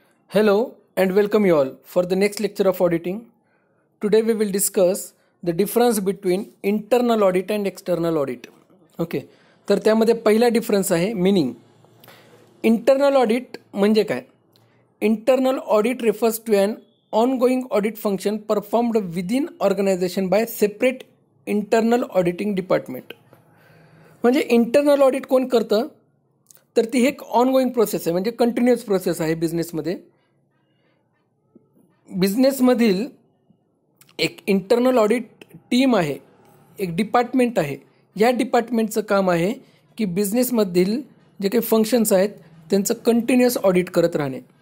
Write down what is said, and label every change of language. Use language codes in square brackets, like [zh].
[en] Hello and welcome you all for the next lecture of auditing. Today we will discuss the difference between internal audit and external audit. Okay. [mr] तर त्यामध्ये पहिला difference आहे meaning. Internal audit म्हणजे काय? [en] Internal audit refers to an ongoing audit function performed within organisation by separate internal auditing department. [mr] म्हणजे internal audit कोण करतं? तर ती एक ऑनगोईंग प्रोसेस आहे, म्हणजे कंटिन्युअस प्रोसेस आहे बिझनेसमध्ये. बिझनेसमधील एक इंटरनल ऑडिट टीम आहे, एक डिपार्टमेंट आहे. या डिपार्टमेंटचं काम आहे की बिझनेसमधील जे काही फंक्शन्स आहेत त्यांचं कंटिन्युअस ऑडिट करत राहणे.